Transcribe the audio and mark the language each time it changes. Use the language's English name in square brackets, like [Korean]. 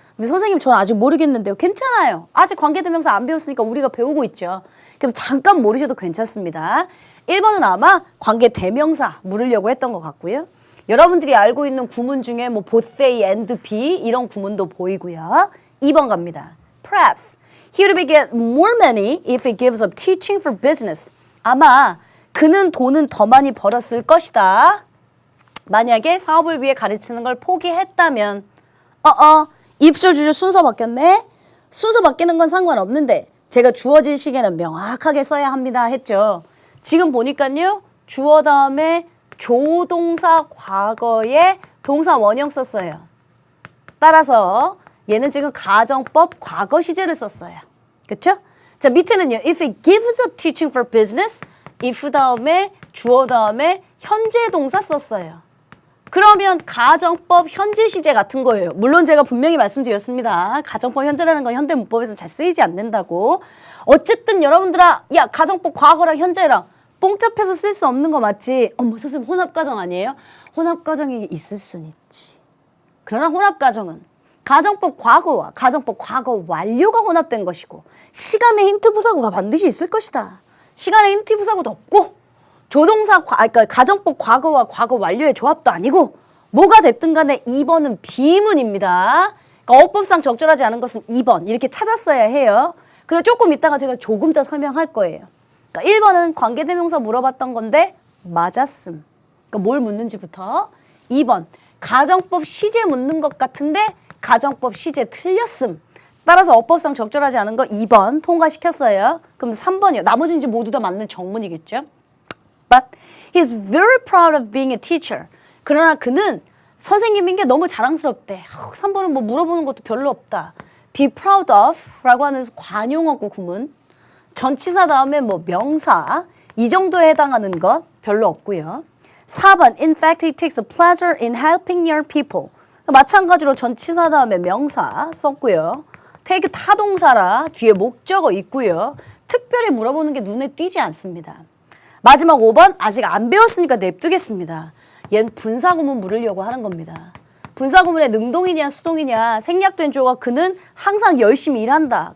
[Korean] 근데 선생님 저는 아직 모르겠는데요. 괜찮아요. 아직 관계대명사 안 배웠으니까 우리가 배우고 있죠. 그럼 잠깐 모르셔도 괜찮습니다. 1번은 아마 관계대명사 물으려고 했던 것 같고요. 여러분들이 알고 있는 구문 중에 뭐 both A and B 이런 구문도 보이고요. 2번 갑니다. [English] Perhaps he would get more money if he gives up teaching for business. [Korean] 아마 그는 돈은 더 많이 벌었을 것이다. 만약에 사업을 위해 가르치는 걸 포기했다면 입술 주저 순서 바뀌었네. 순서 바뀌는 건 상관없는데 제가 주어질 시계는 명확하게 써야 합니다 했죠. 지금 보니까요. 주어 다음에 조동사 과거에 동사 원형 썼어요. 따라서 얘는 지금 가정법 과거 시제를 썼어요. 그렇죠? 자, 밑에는요. [English] If he gives up teaching for business, if [Korean] 다음에 주어 다음에 현재 동사 썼어요. 그러면 가정법 현재 시제 같은 거예요. 물론 제가 분명히 말씀드렸습니다. 가정법 현재라는 건 현대 문법에서 잘 쓰이지 않는다고. 어쨌든 여러분들아, 야 가정법 과거랑 현재랑 뽕잡해서 쓸 수 없는 거 맞지? 선생님 혼합가정 아니에요? 혼합가정이 있을 순 있지. 그러나 혼합가정은 가정법 과거와 가정법 과거 완료가 혼합된 것이고 시간의 힌트 부사구가 반드시 있을 것이다. 시간의 힌트 부사구도 없고 조동사 그러니까 가정법 과거와 과거 완료의 조합도 아니고 뭐가 됐든 간에 2번은 비문입니다. 그러니까 어법상 적절하지 않은 것은 2번 이렇게 찾았어야 해요. 그래서 조금 이따가 제가 조금 더 설명할 거예요. 그러니까 1번은 관계대명사 물어봤던 건데 맞았음. 그러니까 뭘 묻는지부터. 2번 가정법 시제 묻는 것 같은데 가정법 시제 틀렸음. 따라서 어법상 적절하지 않은 거 2번 통과시켰어요. 그럼 3번이요. 나머지는 이제 모두 다 맞는 정문이겠죠. [English] But he is very proud of being a teacher. [Korean] 그러나 그는 선생님인 게 너무 자랑스럽대. 3번은 뭐 물어보는 것도 별로 없다. Be proud of 라고 하는 관용어구 구문. 전치사 다음에 뭐 명사 이 정도에 해당하는 것 별로 없고요. [English] 4번 In fact, he takes a pleasure in helping young people. [Korean] 마찬가지로 전치사 다음에 명사 썼고요. take 타동사라 뒤에 목적어 있고요. 특별히 물어보는 게 눈에 띄지 않습니다. 마지막 5번 아직 안 배웠으니까 냅두겠습니다. 얘는 분사구문 물으려고 하는 겁니다. 분사구문의 능동이냐 수동이냐 생략된 주어가 그는 항상 열심히 일한다.